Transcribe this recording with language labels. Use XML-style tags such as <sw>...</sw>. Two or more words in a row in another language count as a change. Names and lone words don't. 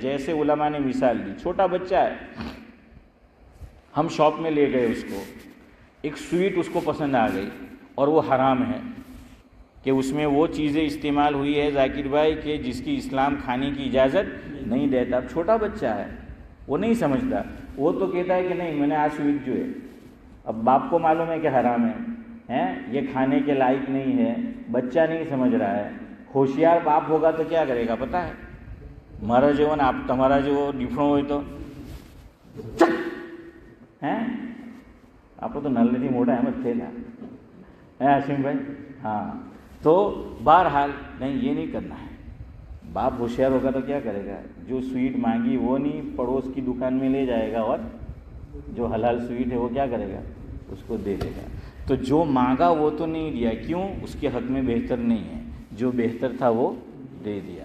<ur>جیسے علماء نے مثال دی, چھوٹا بچہ ہے, ہم شاپ میں لے گئے اس کو, ایک سویٹ اس کو پسند آ گئی اور وہ حرام ہے کہ اس میں وہ چیزیں استعمال ہوئی ہے ذاکر بھائی کہ جس کی اسلام کھانے کی اجازت نہیں دیتا. اب چھوٹا بچہ ہے, وہ نہیں سمجھتا, وہ تو کہتا ہے کہ نہیں میں نے آج سویٹ جو ہے, اب باپ کو معلوم ہے کہ حرام ہے, یہ کھانے کے لائق نہیں ہے, بچہ نہیں سمجھ رہا ہے. ہوشیار باپ ہوگا تو کیا کرے گا پتہ ہے,</ur> <gu>મારા જેવો ને તમારા જેવો ડીફણો હોય તો આપણે તો નાનેથી મોટા એમ જ થયેલા હાશિમ ભાઈ.</gu> <ur>ہاں تو بہرحال نہیں یہ نہیں کرنا ہے. باپ ہوشیار ہوگا تو کیا کرے گا, جو سویٹ مانگی وہ نہیں پڑوس کی دکان میں لے جائے گا اور جو حلال سویٹ ہے وہ کیا کرے گا, اس کو دے دے گا. تو جو مانگا وہ تو نہیں دیا, کیوں, اس کے حق میں بہتر نہیں ہے, جو بہتر تھا وہ دے دیا.</ur>